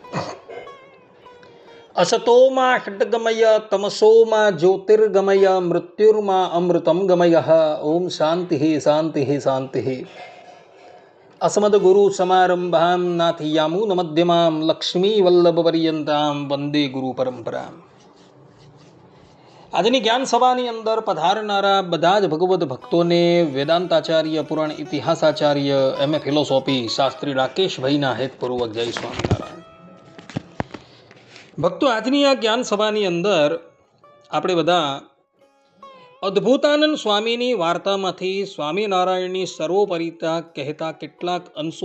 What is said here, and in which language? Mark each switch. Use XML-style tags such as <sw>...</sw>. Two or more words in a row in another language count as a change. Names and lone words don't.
<sa>असतो मा षड्गमय तमसो मा ज्योतिर्गमय मृत्युर्मा अमृतं गमयः। ओम शान्तिः शान्तिः शान्तिः। अस्मद्गुरुसमारम्भां नाथयामुनमध्यमां लक्ष्मीवल्लभपर्यन्तां वन्दे गुरुपरम्पराम्।</sa> <gu>આજની જ્ઞાન સભાની અંદર પધારનારા બધા જ ભગવદ્ ભક્તોને વેદાંતાચાર્ય પુરાણ ઇતિહાસાચાર્ય એમ.એ. ફિલોસોફી શાસ્ત્રી રાકેશભાઈના હેતપૂર્વક જય સ્વામિનારાયણ. ભક્તો, આજની આ જ્ઞાન સભાની અંદર આપણે બધા અદ્ભુતાનંદ સ્વામીની વાર્તામાંથી સ્વામિનારાયણની સર્વોપરિતા કહેતા કેટલાક અંશો</gu>